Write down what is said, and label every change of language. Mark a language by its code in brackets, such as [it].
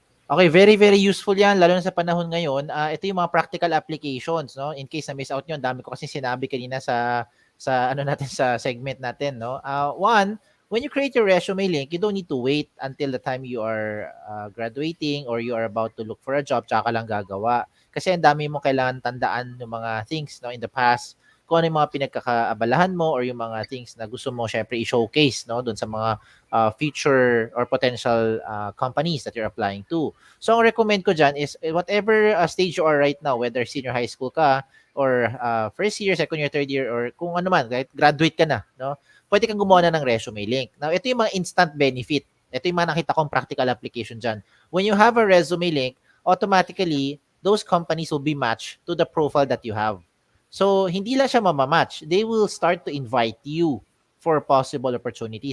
[tl] Okay, [en] very, very useful [tl] yan, lalo na sa panahon ngayon. Ito yung mga practical applications, no? In case na miss out nyo, dami ko kasi sinabi kanina sa ano natin, sa segment natin, no? [en] One, when you create your resume link, you don't need to wait until the time you are graduating or you are about to look for a job, [tl] tsaka lang gagawa. Kasi ang dami mo kailangan tandaan ng mga things, no, in the past, kung ano yung mga pinagkakaabalahan mo or yung mga things na gusto mo syempre i-showcase, no, doon sa mga future or potential companies [en] that you're applying to. So ang recommend ko dyan is whatever stage you are right now, whether senior high school ka or first year, second year, third year, or kung ano man, right, graduate ka na, no, [tl] pwede kang gumawa na ng resume link. Now, ito yung mga instant benefit. Ito yung mga nakita kong practical application dyan. [en] When you have a resume link, automatically, those companies will be matched to the profile that you have. [tl] So, hindi lang siya mamamatch. [en] They will start to invite you for possible opportunity.